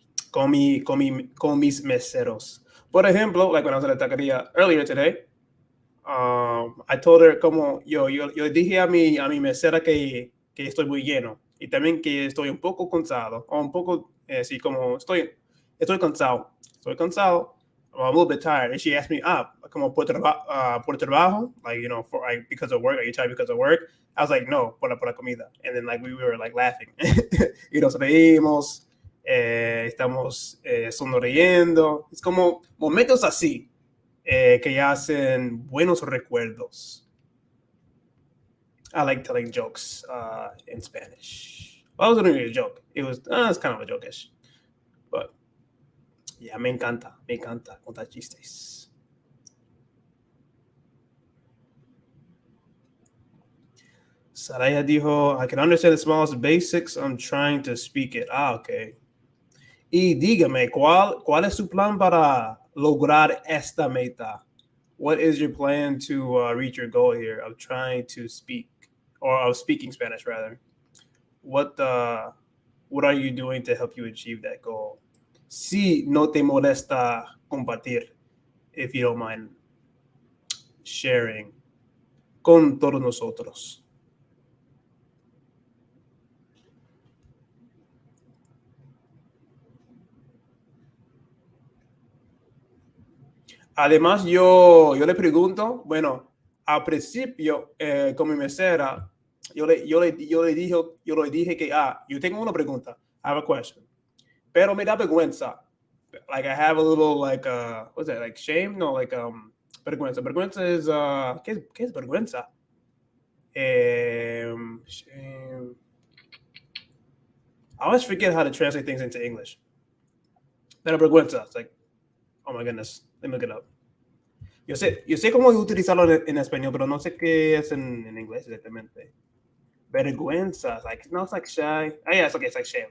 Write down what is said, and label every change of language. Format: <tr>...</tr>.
<es>Con mis meseros. Por ejemplo,</es> <en>like when I was at the taqueria earlier today, I told her</en> <es>como yo dije a mi mesera que estoy muy lleno y también que estoy un poco cansado, o un poco, sí, como estoy cansado.</es> <en>I'm a little bit tired. And she asked me,</en> <es>como por trabajo,</es> <en>like, because of work, are you tired because of work? I was like,</en> <es>no, por la comida.</es> <en>And then like we were like laughing.</en> <es>Y nos reímos, estamos sonriendo. Es como momentos así que hacen buenos recuerdos.</es> <en>I like telling jokes in Spanish. Well, I was doing a joke. It's kind of a joke-ish. But, yeah,</en> <es>me encanta contar chistes.</es> <en>Saraya dijo, I can understand the smallest basics. I'm trying to speak it. Ok.</en> <es>Y dígame, ¿cuál es su plan para lograr esta meta?</es> <en>What is your plan to reach your goal here of trying to speak, or of speaking Spanish rather? What are you doing to help you achieve that goal?</en> <es>Si no te molesta compartir,</es> <en>if you don't mind sharing</en> <es>con todos nosotros. Además, yo le pregunto, bueno, al principio, con mi mesera, yo le dije que, yo tengo una pregunta,</es> <en>I have a question,</en> <es>pero me da vergüenza.</es> <en>Like, I have a little, like, what's that, like, shame? No, like, vergüenza.</en> <es>Vergüenza is, ¿qué es vergüenza?</es> <en>Shame. I always forget how to translate things into English.</en> <es>Pero</es> <en>vergüenza, it's like, oh my goodness, let me look it up.</en> <es>Yo sé cómo utilizarlo en español, pero no sé qué es en inglés exactamente.</es> <en>Vergüenza, like, no, it's like shy. Oh, yeah, it's okay, it's like shame.</en>